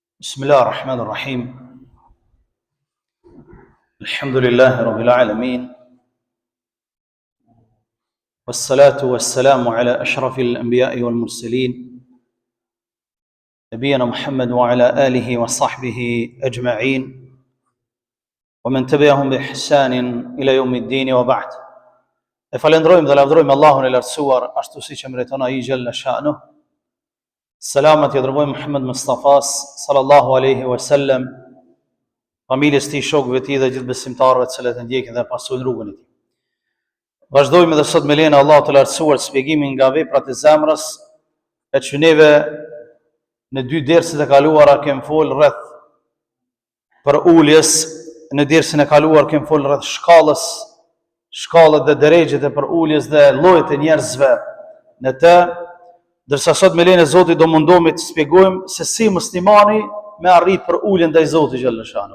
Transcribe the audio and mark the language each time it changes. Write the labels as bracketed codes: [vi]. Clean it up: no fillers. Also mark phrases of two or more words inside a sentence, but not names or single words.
[ar] بسم الله الرحمن الرحيم الحمد لله رب العالمين والصلاة والسلام على أشرف الأنبياء والمرسلين نبينا محمد وعلى آله وصحبه أجمعين ومن تبعهم بإحسان إلى يوم الدين وبعد. [sq] Falenderojmë dhe lavdërojmë Allahun e lartësuar ashtu siç e meriton ai [ar] جل شأنه. [sq] Selamat i dërgojmë Muhammed Mustafas [ar] صلى الله عليه وسلم, [sq] familjes tij, shokëve të tij dhe gjithë besimtarëve të cilët e ndjekin dhe pasojnë rrugën e tij. Vazhdojmë edhe sot me lejen e Allahut të lartësuar shpjegimin nga veprat e zemrës, e që neve në dy derset e kaluara kemi folë rreth për uljes, në dersin e kaluar kemi folë rreth shkallët dhe drejgjet e për uljes dhe llojet e njerëzve në të, dërsa sot me lejen e Zotit do mundohemi të shpjegojmë se si muslimani me arrit për uljen ndaj Zotit [ar] جل شأنه.